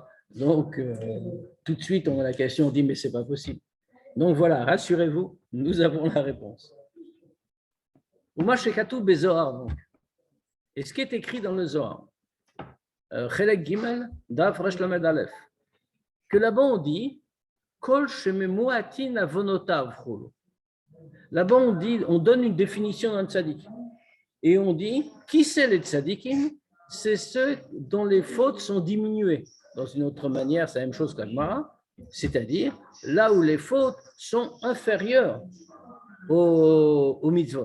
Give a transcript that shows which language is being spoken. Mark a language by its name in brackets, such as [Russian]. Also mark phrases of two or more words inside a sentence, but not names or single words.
[French] Donc, tout de suite, on a la question, on dit, mais c'est pas possible. Donc voilà, rassurez-vous, nous avons la réponse. [Hebrew] ומה שכתוב בזוהר, donc. [French] Et ce qui est écrit dans le Zohar, [Hebrew] חלק גימל, דף ריש למד אלף, [French] que là-bas on dit, [Hebrew] כל שממועטין עוונותיו כולו. [French] Là-bas on dit, on donne une définition d'un tzaddik. Et on dit, qui c'est les tzaddikim? C'est ceux dont les fautes sont diminuées. Dans une autre manière, c'est la même chose qu'Agmara, c'est-à-dire là où les fautes sont inférieures aux mitzvot.